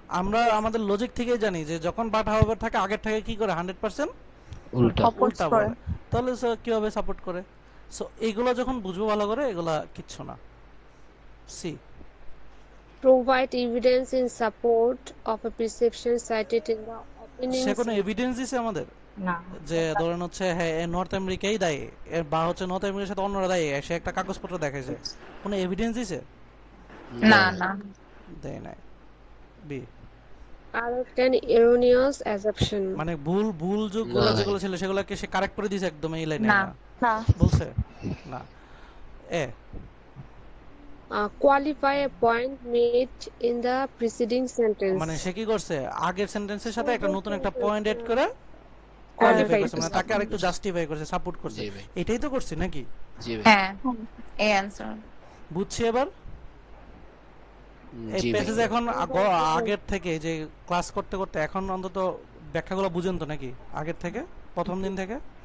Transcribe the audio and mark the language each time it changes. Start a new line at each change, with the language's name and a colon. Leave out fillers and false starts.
Bangla: আমরা আমাদের লজিক থেকে জানি যে যখন বাট হাউভার থাকে আগের থেকে কি করে 100% উল্টা। উল্টা বলে, তাহলে কিভাবে সাপোর্ট করে? সো এইগুলো যখন বুঝবো ভালো করে, এগুলা কিচ্ছু না। C.
English: Provide evidence in support of a perception cited in the
Bangla: say
English: opening
Bangla: কোনো এভিডেন্স দিছে আমাদের না যে ধরেন হচ্ছে হ্যাঁ নর্থ আমেরিকাই দায়ী বা হচ্ছে নর্থ আমেরিকার সাথে অন্যরা দায়ী, সে একটা কাগজপত্র দেখাইছে, কোনো এভিডেন্স দিছে? না না দেয় নাই। B.
English: Correct an erroneous assumption.
Bangla: মানে ভুল যেগুলো ছিল সেগুলোকে সে কারেক্ট করে দিয়েছে একদম এই লাইনে না না বলছে? না। এ।
English: Qualify a point made in the preceding sentence.
Bangla: মানে সে কি করছে, আগের সেন্টেন্সের সাথে একটা নতুন একটা পয়েন্ট এড করে কোয়ালিফাই করছে, মানে তাকে আরেকটু জাস্টিফাই করছে, সাপোর্ট করছে। জি ভাই। এটাই তো করছে নাকি? জি ভাই। হ্যাঁ এই অ্যানসার। বুঝছি এবার। এই জি ভাই। প্যাসেজ এখন আগের থেকে যে ক্লাস করতে করতে এখন অন্তত ব্যাখ্যাগুলো বুঝেন তো নাকি আগের থেকে, প্রথম দিন থেকে?